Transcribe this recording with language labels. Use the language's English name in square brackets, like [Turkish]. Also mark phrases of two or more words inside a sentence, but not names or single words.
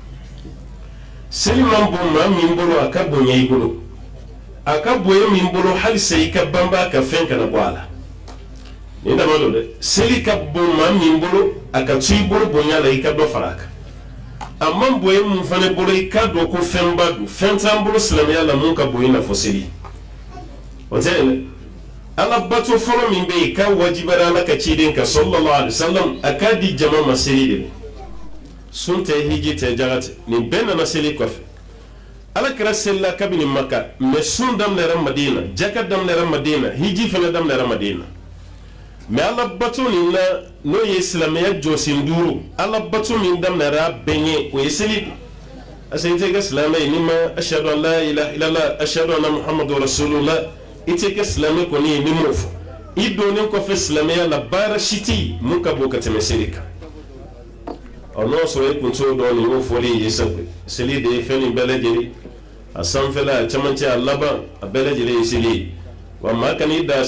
[Bambara] seli man bon maa min bolo a ka bonya i bolo a ka bonya min bolo halisa i ka banba ka fɛn kana bɔ a la ni dama don dɛ seli ka bon maa min bolo a ka to i bolo bonya la i ka dɔ fara a kan a man bonya mun fana bolo i ka dɔn ko fɛnba don fɛn t'an bolo silamɛya la mun ka bonya i n'a fɔ seli o tɛ dɛ ala bato fɔlɔ min bɛ yen k'a wajibara ala ka ciden ka [Arabic] صلى الله عليه وسلم [Bambara] a k'a di jama ma seli de sun tɛ hiji tɛ jaga tɛ nin bɛɛ nana seli kɔfɛ ala kɛra selila kabini maka mɛ sun daminɛra madina jaka daminɛra madina hiji fana daminɛra madina mɛ ala bato nin na n'o ye silamɛya jɔsen 5 ala bato min daminɛra bɛn ye o ye seli de asa i tɛ kɛ silamɛ ye n'i ma [Arabic] أشهد أن لا إله إلا الله أشهد أن محمدا رسول الله [Bambara] i tɛ kɛ silamɛ kɔni ye ni m'o fɔ i donnen kɔfɛ silamɛya la baara si tɛ yen mun ka bon ka tɛmɛ seli kan n'o y'a sɔrɔ e kun t'o dɔn nin y'o fɔli ye sago seli de ye fɛn nin bɛɛ lajɛlen a sanfɛla a cɛmancɛ a laban a bɛɛ lajɛlen ye seli ye wa maa kan'i da